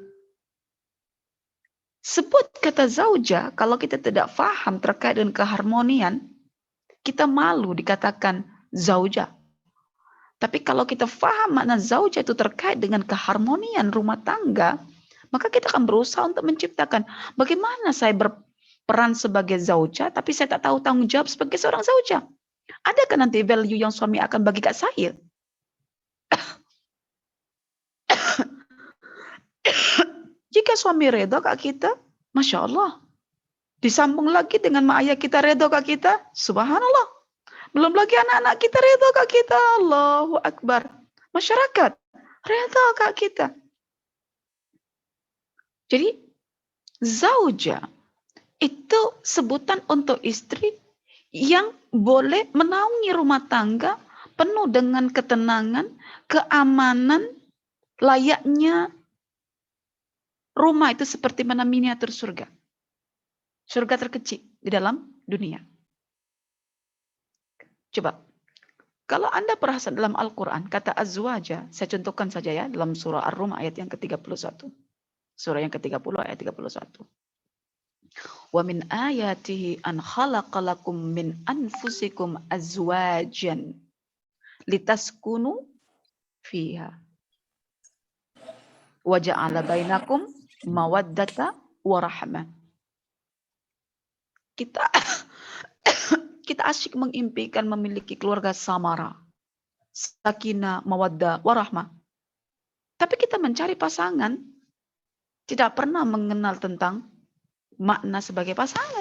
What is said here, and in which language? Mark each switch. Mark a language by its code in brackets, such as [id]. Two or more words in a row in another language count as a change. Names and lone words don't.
[ms] Sebut kata zauja, kalau kita tidak faham terkait dengan keharmonian, kita malu dikatakan zauja. Tapi kalau kita faham makna zauja itu terkait dengan keharmonian rumah tangga, maka kita akan berusaha untuk menciptakan bagaimana saya berperan sebagai zauja, tapi saya tak tahu tanggung jawab sebagai seorang zauja. Adakah nanti value yang suami akan bagi kat saya? Jika suami reda kat kita, [ar] ما شاء الله. [ms] Disambung lagi dengan mak ayah kita reda kat kita, Subhanallah. Belum lagi anak-anak kita reda kat kita, [ar] الله أكبر. [ms] Masyarakat reda kat kita. Jadi, zauja itu sebutan untuk istri yang boleh menaungi rumah tangga penuh dengan ketenangan, keamanan, layaknya rumah itu seperti mana miniatur surga. Surga terkecil di dalam dunia. Coba, kalau Anda perhatikan dalam Al-Quran, kata azwaja, saya contohkan saja ya, dalam surah Ar-Rum ayat yang ke-31. Surah yang ke-30 ayat 31. [ar] وَمِنْ آيَاتِهِ أَنْ خَلَقَ لَكُمْ مِنْ أَنْفُسِكُمْ أَزْوَاجًا لِتَسْكُنُوا فِيهَا وَجَعَلَ بَيْنَكُمْ مَوَدَّةً وَرَحْمَةً. [ms] Kita asyik mengimpikan memiliki keluarga samara, [ar] سكينة، مودة، ورحمة. [ms] Tapi kita mencari pasangan tidak pernah mengenal tentang makna sebagai pasangan.